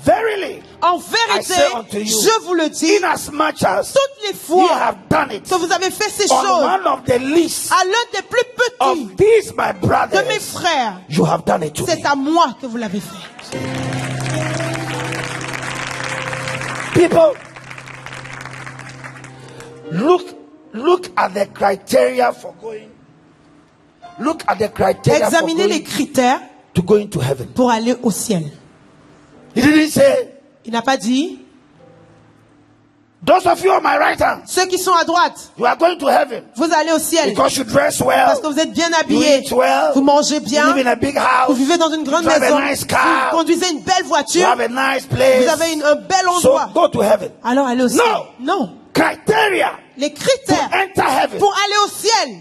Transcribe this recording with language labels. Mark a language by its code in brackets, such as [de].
[en] Verily, [fr] en vérité, je vous le dis, toutes les fois que vous avez fait ces choses à l'un des plus petits de mes frères, c'est à moi que vous l'avez fait. [en] People, look at the criteria for going. Look at the criteria [fr] examinez [en] for [fr] les critères [en] to go into heaven. [fr] Pour aller au ciel. [en] He didn't say, [fr] il n'a pas dit, [en] those of you on my right hand, [fr] ceux qui sont à droite, [en] you are going to heaven. [fr] Vous allez au ciel. [en] Because you dress well, [fr] parce que vous êtes bien habillés, [en] you eat well, [fr] vous mangez bien, [en] you live in a big house, [fr] vous vivez dans une grande maison, [en] nice car, [fr] vous conduisez une belle voiture, [en] you have a nice place, [fr] vous avez un bel endroit. [en] So go to heaven. [fr] Alors allez au ciel. Non. Criteria. Les critères pour aller au ciel.